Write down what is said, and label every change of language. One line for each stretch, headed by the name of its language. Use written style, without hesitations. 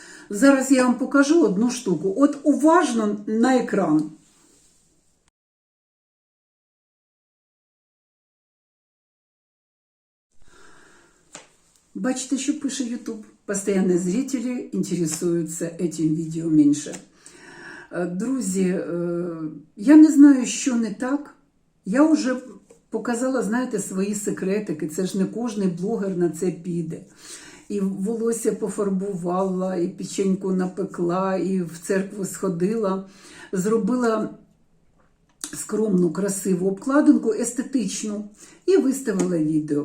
Ukrainian: Зараз я вам покажу одну штуку. От уважно на екран. Бачите, що пише YouTube?
Russian: Постоянные зрители интересуются этим
Ukrainian: відео менше. Друзі, я не знаю, що не так. Я вже показала, знаєте, свої секретики. Це ж не кожний блогер на це піде. І волосся пофарбувала, і печеньку напекла, і в церкву сходила. Зробила скромну, красиву обкладинку, естетичну, і виставила відео.